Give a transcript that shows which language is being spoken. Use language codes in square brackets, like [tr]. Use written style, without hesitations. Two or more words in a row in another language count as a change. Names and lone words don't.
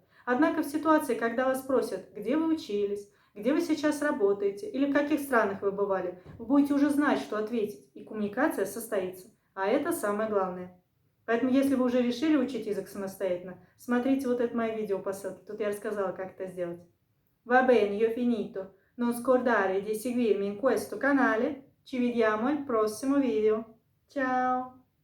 [ru] Однако в ситуации, когда вас спросят, где вы учились, где вы сейчас работаете или в каких странах вы бывали, вы будете уже знать, что ответить, и коммуникация состоится. А это самое главное. Поэтому, если вы уже решили учить язык самостоятельно, смотрите вот это мое видео по ссылке, тут я рассказала, как это сделать. [it] Va bene, io ho finito. Non scordare di seguirmi in questo canale. Ci vediamo al prossimo video. Ciao!